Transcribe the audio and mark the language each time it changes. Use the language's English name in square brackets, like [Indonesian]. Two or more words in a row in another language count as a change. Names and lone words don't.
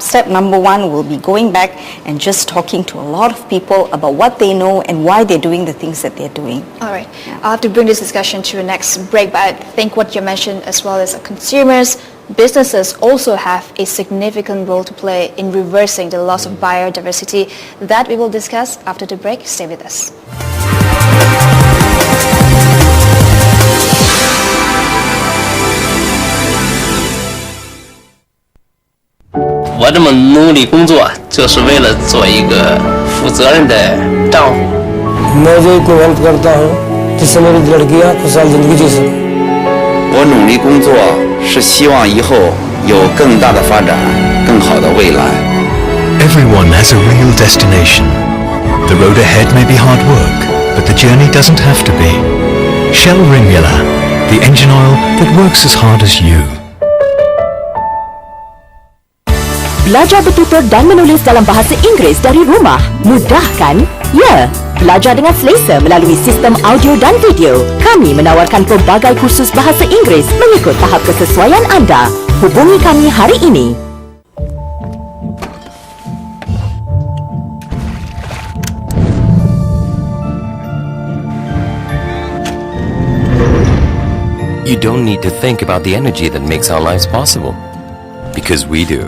[English] Step number one will be going back and just talking to a lot of people about what they know and why they're doing the things that they're doing. All right. I'll have to bring this discussion to a next break, but I think what you mentioned, as well as consumers, businesses also have a significant role to play in reversing the loss of biodiversity. That we will discuss after the break. Stay with us. [Chinese] 我这么努力工作，就是为了做一个负责任的丈夫。 [Hindi] मैं जो कोई मेहनत करता हूँ जिससे मेरी लड़कियाँ खुशहाल जिंदगी जी सकें। [Chinese] 我努力工作是希望以后有更大的发展，更好的未来。 [English] Everyone has a real destination. The road ahead may be hard work, but the journey doesn't have to be. Shell Ringula, the engine oil that works as hard as you. [Malay] Belajar bertutur dan menulis dalam bahasa Inggeris dari rumah. Mudah kan? Ya. Belajar dengan selesa melalui sistem audio dan video. Kami menawarkan pelbagai kursus bahasa Inggeris mengikut tahap kesesuaian anda. Hubungi kami hari ini. [English] You don't need to think about the energy that makes our lives possible, because we do.